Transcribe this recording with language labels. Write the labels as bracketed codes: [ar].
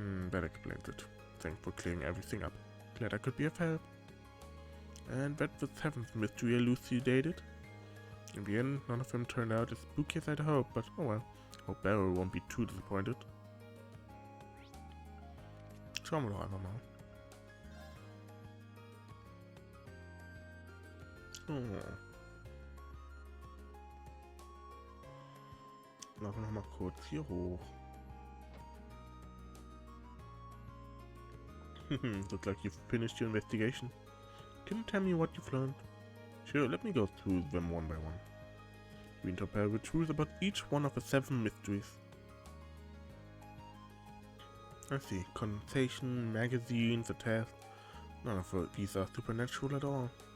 [en] That explains it. Thanks for clearing everything up. Glad I could be of help. And that's the 7th mystery elucidated. In the end, none of them turned out as spooky as I'd hoped, but oh well. Hope Beryl won't be too disappointed. [de] Schauen wir doch einfach mal. So. Laufen wir noch mal kurz hier hoch. [en] Looks like you've finished your investigation. Can you tell me what you've learned? Sure, let me go through them one by one. We interpret the truth about each one of the 7 mysteries. I see. Condensation, magazines, a test. None of these are supernatural at all.